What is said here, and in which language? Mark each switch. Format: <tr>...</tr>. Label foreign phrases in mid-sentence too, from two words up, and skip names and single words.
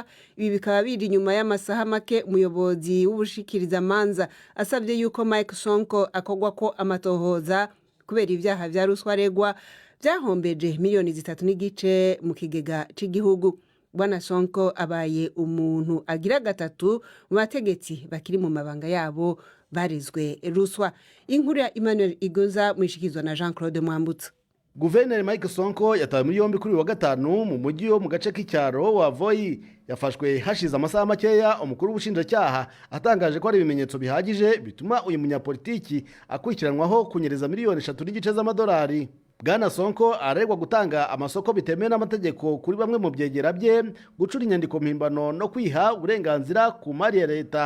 <rn>Ibi bikaba biri inyuma y'amasaha make umuyobozi w'ubushikirizamanza asabye yuko Mike Sonko akogwa ko amatohoza kubera ibyaha vya ruswa aregwa byahombeje miliyoni 3.5 mu kigega cy'igihugu. Bwana Sonko abaye umuntu agira gatatu mu bategetsi bakiri mu mabanga yabo barizwe ruswa. Inkuru ya Emmanuel Igoza mwishikizwa na Jean-Claude Mwambutsa.</rn> <rw>Guverneur Mike Sonko yatawe muri yombi kuri wa gatanu mu mujyi wo mu gace k'icyaro wa Voi. Yafashwe hashize amasaha makeya umukuru w'ubushinjacyaha atangaje ko ari ibimenyetso bihagije bituma uyu munyapolitiki akurikiranwaho kunyereza miliyoni 3.5 z'amadolari. Bwana Sonko aregwa gutanga amasoko bitemewe n'amategeko kuri bamwe mu byegera bye, gucura inyandiko mpimbano no kwiha uburenganzira ku mari ya leta.</rw>